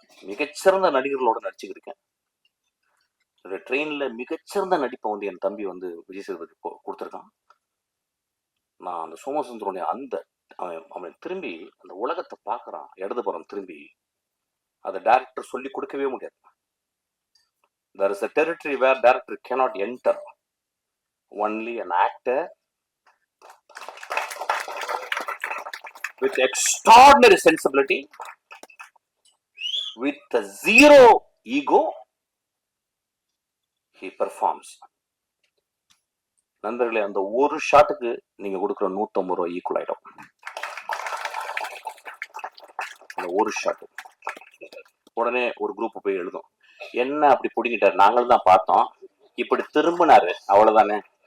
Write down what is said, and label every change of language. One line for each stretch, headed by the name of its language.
Tamil: மிகச்சிறந்த நடிகர்களோட நடிச்சுக்கிருக்கேன். ட்ரெயின்ல மிகச்சிறந்த நடிப்பை வந்து என் தம்பி வந்து விஜய் சேதுபதி கொடுத்துருக்கான். நான் அந்த சோமசுந்தரனுடைய அந்த அவன் திரும்பி அந்த உலகத்தை பார்க்குறான். இடதுபுறம் திரும்பி அதை டைரக்டர் சொல்லி கொடுக்கவே முடியாது.
English: There is a territory where director cannot enter. Only an actor with extraordinary sensibility, with a zero ego, he performs.
Tamil: நண்பர்களே, அந்த ஒரு ஷாட்டுக்கு நீங்க கொடுக்குற 150 ரூபாய் ஈக்குவல் ஆயிடும். அந்த ஒரு ஷாட்டு உடனே ஒரு குரூப் போய் எழுதும், என்ன அப்படி பிடிக்கிட்டாரு, நாங்களும் தான் பார்த்தோம், இப்படி திரும்பினாரு, அவ்வளவுதானே.